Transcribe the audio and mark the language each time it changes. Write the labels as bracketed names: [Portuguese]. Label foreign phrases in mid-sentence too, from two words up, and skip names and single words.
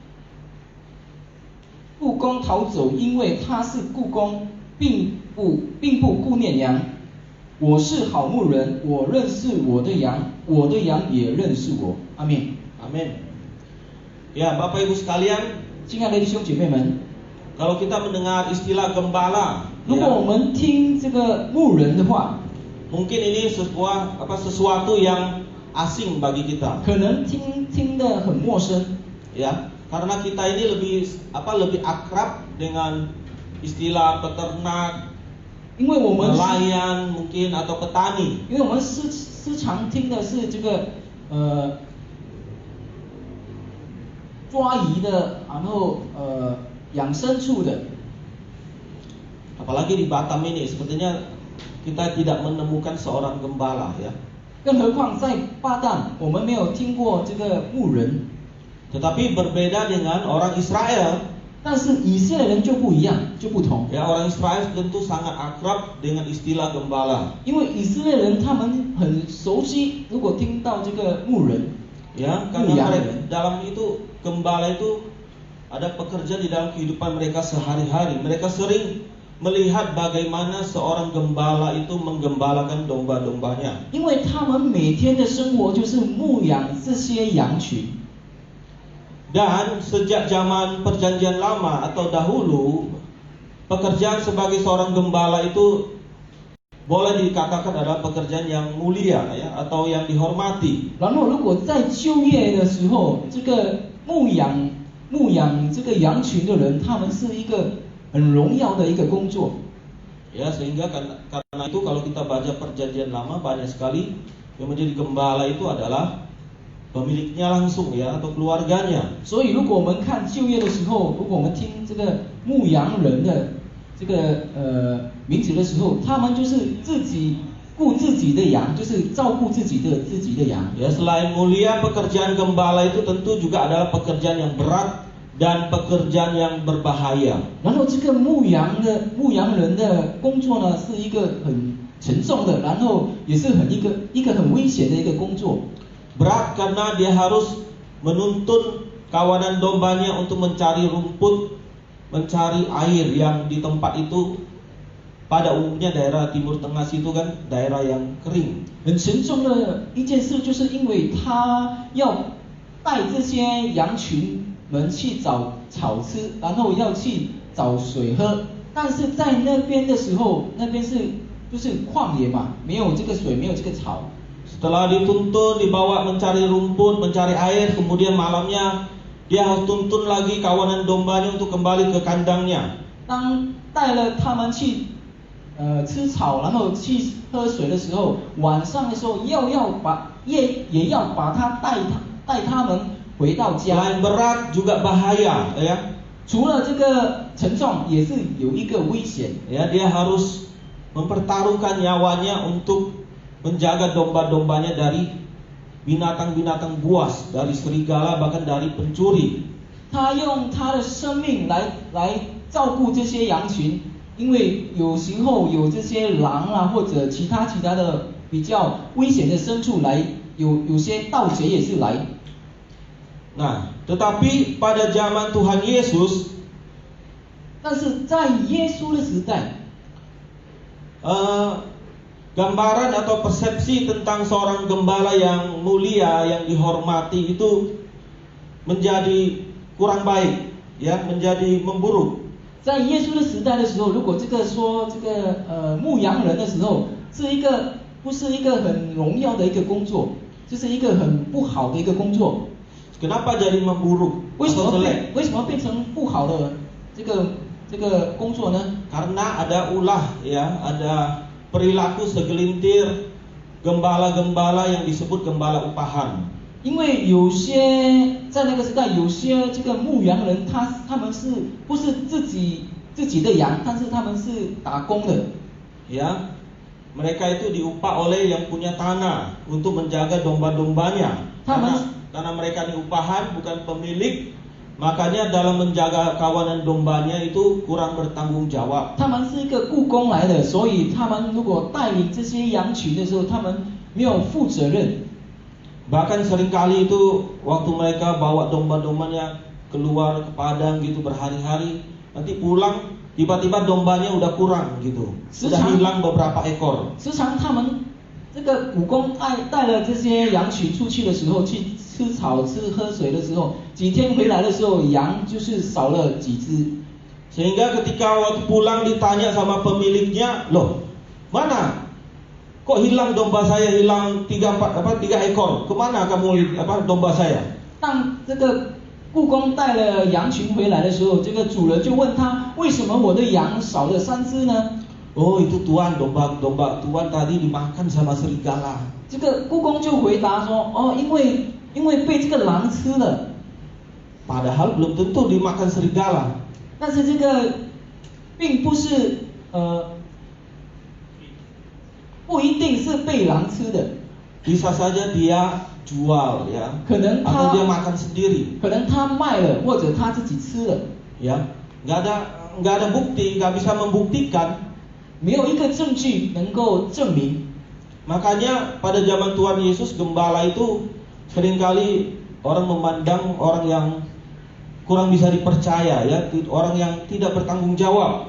[Chinese] 雇工逃走，因为他是雇工，并不顾念羊。我是好牧人，我认识我的羊，我的羊也认识我。阿们。 [Indonesian] 阿们。Ya, Bapak Ibu sekalian, [Chinese] 亲爱的弟兄姐妹们， [Indonesian] kalau kita mendengar istilah gembala, [Chinese] 如果我们听这个牧人的话， [Indonesian] mungkin ini sesuatu yang asing bagi kita. [Chinese] 可能听得很陌生， [Indonesian] Ya, karena kita ini lebih akrab dengan istilah peternak, [Chinese] 因为我们 [Indonesian] nelayan mungkin atau petani. [Chinese] 因为我们时常听的是这个抓鱼的，然后养牲畜的。 [Indonesian] Apalagi di Batam ini, sepertinya kita tidak menemukan seorang gembala, ya. [Chinese] 更何况在巴旦，我们没有听过这个牧人。 [Indonesian] Tetapi berbeda dengan orang Israel. [Chinese] 但是以色列人就不一样，就不同。 [Indonesian] Ya, orang Israel tentu sangat akrab dengan istilah gembala. 因为以色列人他们很熟悉，如果听到这个牧人， Ya, karena mereka, dalam itu gembala itu ada pekerjaan di dalam kehidupan mereka sehari-hari. Mereka sering melihat bagaimana seorang gembala itu menggembalakan domba-dombanya. [Chinese] 因为他们每天的生活就是牧养这些羊群。 [Indonesian] Dan sejak zaman perjanjian lama atau dahulu, pekerjaan sebagai seorang gembala itu boleh dikatakan adalah pekerjaan yang mulia, ya, atau yang dihormati. [Chinese] 然后如果在就业的时候，这个牧养这个羊群的人，他们是一个很荣耀的一个工作。 [Indonesian] Ya, sehingga karena itu kalau kita baca perjanjian lama, banyak sekali yang menjadi gembala itu adalah pemiliknya langsung, ya, atau keluarganya. [Chinese] 所以如果我们看就业的时候，如果我们听这个牧羊人的这个名字的时候，他们就是自己顾自己的羊，就是照顾自己的羊。 [Indonesian] Ya, selain mulia, pekerjaan gembala itu tentu juga adalah pekerjaan yang berat dan pekerjaan yang berbahaya. [Chinese] 然后这个牧羊人的工作呢，是一个很沉重的，然后也是一个很危险的一个工作。 [Indonesian] Berat karena dia harus menuntun kawanan dombanya untuk mencari rumput, mencari air yang di tempat itu pada umumnya daerah Timur Tengah situ kan daerah yang kering. [Chinese] 很沉重的一件事，就是因为他要带这些羊群们去找草吃，然后要去找水喝。但是在那边的时候，那边就是旷野嘛，没有这个水，没有这个草。 [Indonesian] Setelah dituntun, dibawa mencari rumput, mencari air, kemudian malamnya dia harus tuntun lagi kawanan dombanya untuk kembali ke kandangnya. [Chinese] 当带了他们去吃草，然后去喝水的时候，晚上的时候也要把带他们回到家。 [Indonesian] Selain berat juga bahaya, ya. [Chinese] 除了这个沉重，也是有一个危险。 [Indonesian] Ya, dia harus mempertaruhkan nyawanya untuk menjaga domba-dombanya dari binatang-binatang buas, dari serigala, bahkan dari pencuri. [Chinese] 他用他的生命来照顾这些羊群，因为有时候有这些狼啊，或者其他的比较危险的牲畜来，有些盗贼也是来。 [Indonesian] Nah, tetapi pada zaman Tuhan Yesus, [Chinese] 但是在耶稣的时代， [Indonesian] gambaran atau persepsi tentang seorang gembala yang mulia, yang dihormati itu menjadi kurang baik, ya, menjadi memburuk. [Chinese] 在耶稣的时代的时候，如果这个说这个牧羊人的时候，不是一个很荣耀的一个工作，就是一个很不好的一个工作。 [Indonesian] Kenapa jadi memburuk [Chinese] 为什 [Indonesian] atau [Chinese] 么 [Indonesian] jelek? [Chinese] 为什么变成不好的这个工作呢？ [Indonesian] Karena ada ulah, ya, ada perilaku segelintir gembala-gembala yang disebut gembala upahan. [Chinese] 因为有些在那个时代，有些这个牧羊人，他们是不是自己的羊，但是他们是打工的。 [Indonesian] Ya, mereka itu diupah oleh yang punya tanah untuk menjaga domba-dombanya. Karena mereka ini upahan, bukan pemilik, makanya dalam menjaga kawanan dombanya itu kurang bertanggung jawab. [Chinese] 他们是一个雇工来的，所以他们如果带领这些羊群的时候，他们没有负责任。 [Indonesian] Bahkan seringkali itu waktu mereka bawa domba-dombanya keluar ke padang gitu berhari-hari, nanti pulang tiba-tiba dombanya udah kurang gitu, sudah hilang beberapa ekor. [Chinese] 时常他们这个雇工带了这些羊群出去的时候，去吃草、喝水的时候，几天回来的时候，羊就是少了几只。 [Indonesian] Sehingga ketika waktu pulang ditanya sama pemiliknya, loh mana? Kok hilang domba saya, hilang 3 ekor? Kemana kamu domba saya? [Chinese] 当这个雇工带了羊群回来的时候，这个主人就问他，为什么我的羊少了3只呢？ [Indonesian] Oh itu tuan, domba tuan tadi dimakan sama serigala. [Chinese] 这个雇工就回答说，哦，因为被这个狼吃了。 [Indonesian] Padahal belum tentu dimakan serigala. [Chinese] 但是这个并不是不一定是被狼吃的， [Indonesian] Bisa saja dia jual, ya, [Chinese] 可能 [Indonesian] atau dia [Chinese] 他 [Indonesian] makan sendiri, [Chinese] 可能他卖了，或者他自己吃了， [Indonesian] ya. Nggak ada bukti, nggak bisa membuktikan. [Chinese] 没有一个证据能够证明。 [Indonesian] Makanya pada zaman Tuhan Yesus gembala itu seringkali orang memandang orang yang kurang bisa dipercaya, ya, orang yang tidak bertanggung jawab.